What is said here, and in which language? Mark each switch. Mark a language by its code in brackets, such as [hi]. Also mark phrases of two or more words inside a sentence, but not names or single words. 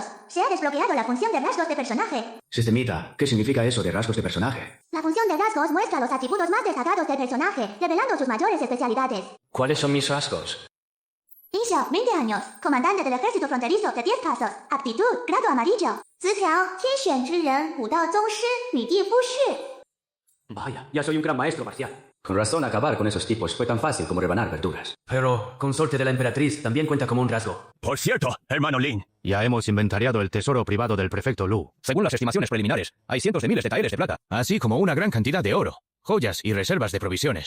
[es] Se ha desbloqueado la función de rasgos de personaje. Sistemita, ¿qué significa eso de rasgos de personaje? La función de rasgos muestra los atributos más destacados del personaje, revelando sus mayores especialidades. ¿Cuáles son mis rasgos? Inicio, 20 años. Comandante del ejército fronterizo de 10 pasos. Aptitud, grado amarillo. [zh] 词条，天选之人，武道宗师，女帝夫士。 [es] Vaya, ya soy un gran maestro marcial. Con razón, acabar con esos tipos fue tan fácil como rebanar verduras. Pero, consorte de la emperatriz también cuenta como un rasgo. Por cierto, hermano Lin. Ya hemos inventariado el tesoro privado del prefecto Lu. Según las estimaciones preliminares, hay cientos de miles de taeres de plata, así como una gran cantidad de oro, joyas y reservas de provisiones.